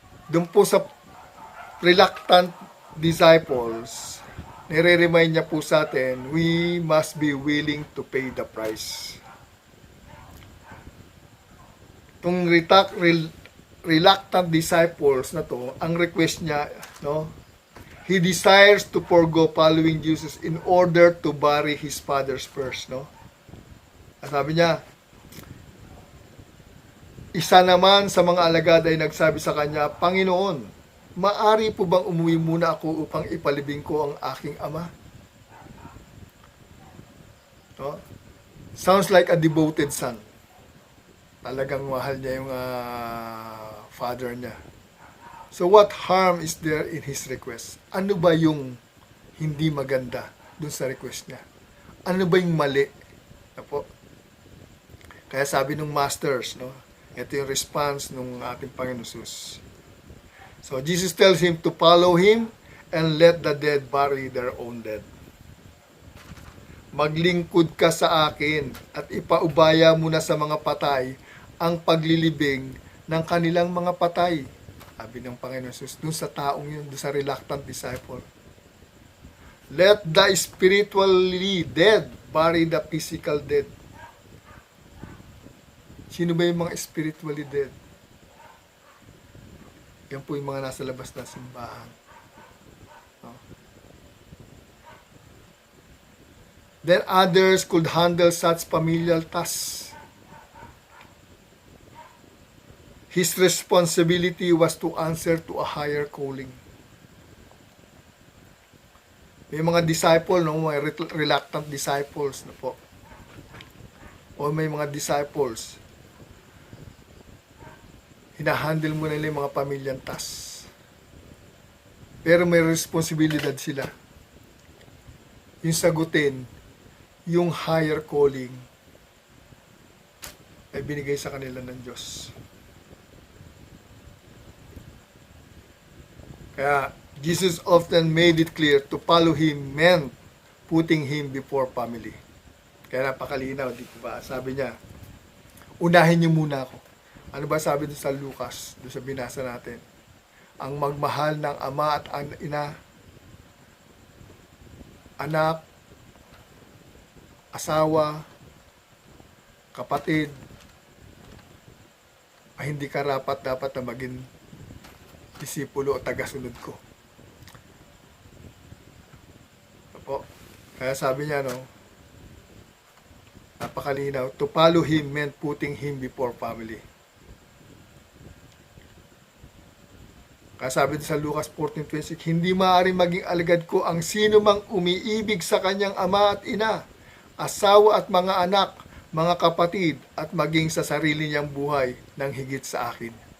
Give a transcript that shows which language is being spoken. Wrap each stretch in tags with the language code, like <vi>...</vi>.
<tl>Doon po sa</tl> <en>reluctant disciples,</en> <tl>nire-remind niya po sa atin,</tl> <en>we must be willing to pay the price. Itong reluctant disciples</en> <tl>na to, ang request niya, no,</tl> <en>he desires to forgo following Jesus in order to bury his father's first, no.</en> <tl>Sabi niya, isa naman sa mga alagad ay nagsabi sa kanya, Panginoon, maari po bang umuwi muna ako upang ipalibing ko ang aking ama? No?</tl> <en>Sounds like a devoted son.</en> <tl>Talagang mahal niya yung father niya.</tl> <en>So what harm is there in his request?</en> <tl>Ano ba yung hindi maganda dun sa request niya? Ano ba yung mali? Apo? Kaya sabi ng masters, no? Ito yung response ng ating Panginoon Jesus.</tl> <en>So Jesus tells him to follow him and let the dead bury their own dead.</en> <tl>Maglingkod ka sa akin at ipaubaya mo na sa mga patay ang paglilibing ng kanilang mga patay. Sabi ng Panginoon Jesus, dun sa taong yun, dun sa reluctant disciple.</tl> <en>Let the spiritually dead bury the physical dead.</en> <tl>Sino ba yung mga spiritually dead? Yan po yung mga nasa labas ng simbahan. No?</tl> <en>Then others could handle such familial tasks. His responsibility was to answer to a higher calling.</en> <tl>May mga disciple, no, mga reluctant disciples na po. O may mga disciples, hinahandle mo nila yung mga pamilyang tasks. Pero may responsibilidad sila. Yung sagutin, yung higher calling, ay binigay sa kanila ng Diyos.</tl> <en>Kaya, Jesus often made it clear to follow Him meant putting Him before family.</en> <tl>Kaya napakalinaw, di ba? Sabi niya, unahin niyo muna ako. Ano ba sabi doon sa Lucas, doon sa binasa natin? Ang magmahal ng ama at ina, anak, asawa, kapatid, ay hindi ka dapat na maging disipulo o tagasunod ko. Opo. Kaya sabi niya, no, napakalinaw,</tl> <en>to follow Him meant putting Him before family.</en> <tl>Kaya sabi sa Lucas 14:26, hindi maaaring maging alagad ko ang sino mang umiibig sa kanyang ama at ina, asawa at mga anak, mga kapatid, at maging sa sarili niyang buhay ng higit sa akin.</tl>